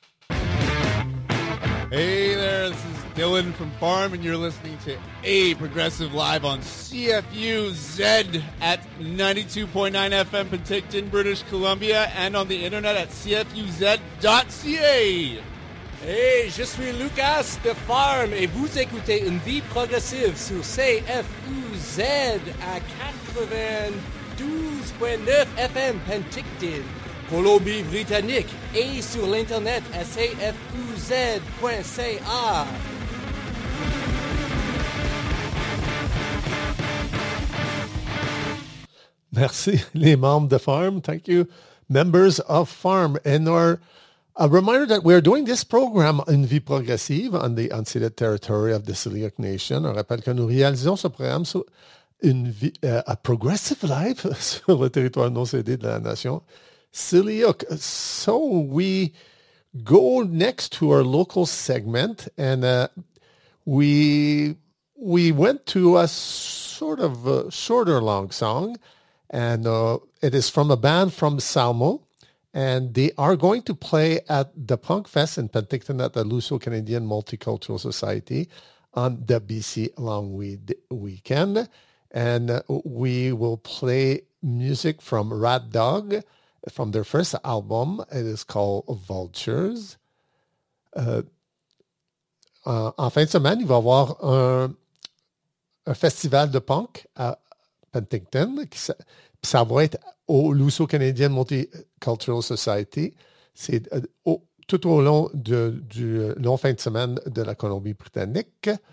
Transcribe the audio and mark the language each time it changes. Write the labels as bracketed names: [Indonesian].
[English] Hey there, this is Dylan from Farm and you're listening to A Progressive Live on CFUZ at 92.9 FM Penticton, British Columbia and on the internet at cfuz.ca. [French] Hey, je suis Lucas de Farm et vous écoutez une vie progressive sur CFUZ à 92.9 FM Penticton, Colombie-Britannique et sur l'internet à cfuz.ca. Merci les membres de Farm. [English] Thank you, members of Farm. And our a reminder that we are doing this program, Une vie progressive, on the unceded territory of the Tsleil-Waututh Nation. [French] On rappelle que nous réalisons ce programme sur une vie, [English] a progressive life [French] sur le territoire non cédé de la nation Tsleil-Waututh. [English] So we go next to our local segment, and we went to a sort of a shorter long song, and it is from a band from Salmo. And they are going to play at the Punk Fest in Penticton at the Luso-Canadian Multicultural Society on the BC Long Weekend. And we will play music from Rat Dog from their first album. It is called Vultures. [French] En fin de semaine, il va y avoir un festival de punk à Penticton. Ça va être au Luso-Canadian Multicultural Society. C'est tout au long du long fin de semaine de la Colombie-Britannique.